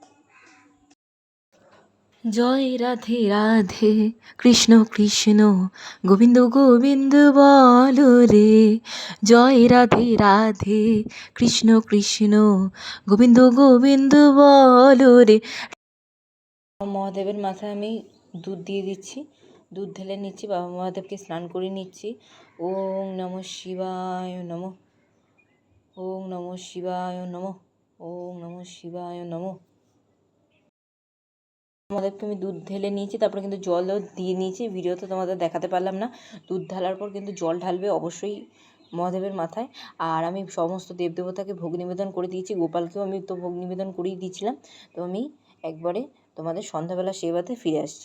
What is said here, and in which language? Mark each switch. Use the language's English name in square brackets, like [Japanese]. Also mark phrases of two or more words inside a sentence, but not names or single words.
[Bangla] জয় রাধে রাধে কৃষ্ণ কৃষ্ণ গোবিন্দ গোবিন্দ বল রে। জয় রাধে রাধে কৃষ্ণ কৃষ্ণ গোবিন্দ গোবিন্দ বল রে। মহাদেবের মাথায় আমি দুধ দিয়ে দিচ্ছি, দুধ ঢেলে নিচ্ছি, বাবা মহাদেবকে স্নান করে নিচ্ছি। [Sanskrit] ওং নমঃ শিবায় নমঃ, ওং নমঃ শিবায় নমঃ, ওং নমঃ শিবায় নমঃ। [Bangla] মহাদেবকে আমি দুধ ঢেলে নিয়েছি, তারপরে কিন্তু জলও দিয়ে নিয়েছি। ভিডিওতে তোমাদের দেখাতে পারলাম না। দুধ ঢালার পর কিন্তু জল ঢালবে অবশ্যই মহাদেবের মাথায়। আর আমি সমস্ত দেবদেবতাকে ভোগ নিবেদন করে দিয়েছি, গোপালকেও আমি তো ভোগ নিবেদন করেই দিয়েছিলাম। তো আমি একবারে তোমাদের সন্ধ্যাবেলা সেবাতে ফিরে আসছি।